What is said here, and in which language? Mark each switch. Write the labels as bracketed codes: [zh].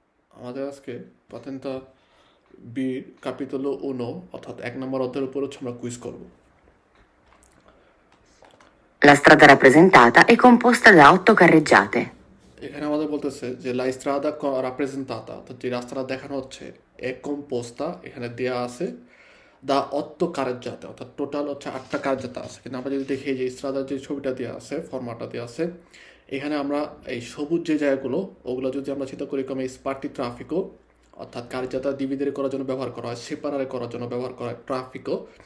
[bn] আমাদের আজকে পাতেন্তা বির ক্যাপিতলো উনো অর্থাৎ 1 নম্বর অধ্যায়ের উপর হচ্ছে আমরা কুইজ করব। [it] La strada rappresentata è composta da 8 carreggiate. [bn] এখানে আমাদের বলতেছে যে লা ইস্ত্রাদা রাপ্রেজেন্তাতা অর্থাৎ যে রাস্তাটা দেখানো হচ্ছে এ কম্পোস্তা এখানে দেয়া আছে দা অত্ত কারেজ্জাতে অর্থাৎ টোটাল হচ্ছে 8টা কারেজ্জাতা আছে। কিন্তু আমরা যদি দেখি যে ইস্ত্রাদার যে ছবিটা দেওয়া আছে ফরম্যাটটা দেওয়া আছে এখানে আমরা এই সবুজ যে জায়গাগুলো ওগুলো যদি আমরা চিন্তা করি কমে স্পার্টি ট্রাফিকও অর্থাৎ কার্যতা ডিভিডারে করার জন্য ব্যবহার করা হয়, সেপারারে করার জন্য ব্যবহার করা হয় ট্রাফিকও।